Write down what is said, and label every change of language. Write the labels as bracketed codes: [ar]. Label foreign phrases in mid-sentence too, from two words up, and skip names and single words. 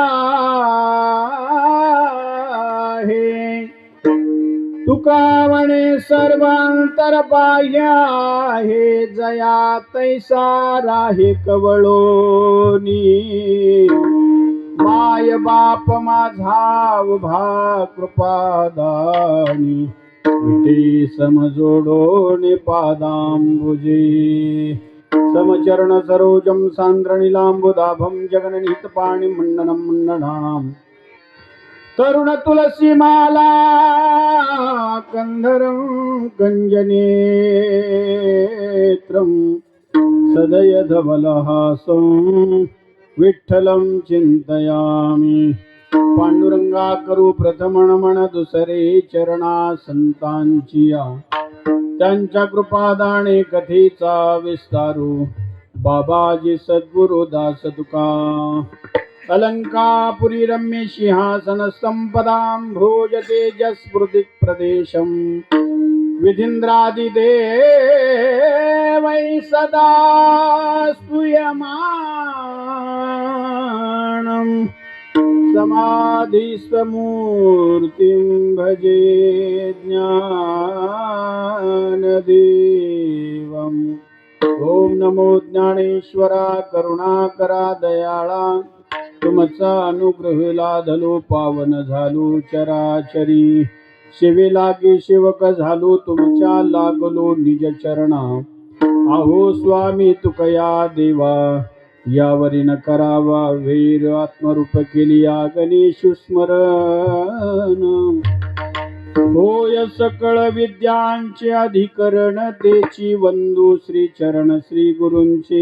[mr] आहे तुका म्हणे सर्वांतर बाह्य आहे जया तैसा राहे कवळोनी माय बाप माझा उभा कृपादानी विटे समजोडोनी पादांबुजे [sa] समचरण सरोजम सांद्रनीलांबुदाभं जगननिहित पाणी मंडनं मंडनानां तरुण तुलसी माला कंधरं कंजनेत्रं सदय धवलहासं विठ्ठलं चिंतयामि [mr] पांडुरंगा करू प्रथम नमन दुसरे चरणा संतांची या. त्यांच्या कृपादाने कथेचा विस्तारू बाबाजी सद्गुरु दास तुका. [sa] अलंकापुरी रम्य सिंहासन संपदां भोज तेजस्फुर्ति प्रदेशम विधींद्रादिदेवै सदा स्तूयमानं समाधिस्थमूर्तिं भजे ज्ञानदेवम्. [mr] ओम नमो ज्ञानेश्वरा करुणाकरा दयाळा. तुमचा अनुग्रह लाधलो पावन झालो चराचरी. शिवे लागे सेवक झालो तुमच्या लागलो निज चरणा. आहो स्वामी तुकया देवा यावरी न करावा वीर. आत्मरूप केली या गणेश स्मरण. होय सकळ विद्यांचे अधिकरण तेची वंदू श्री चरण श्री गुरूंचे.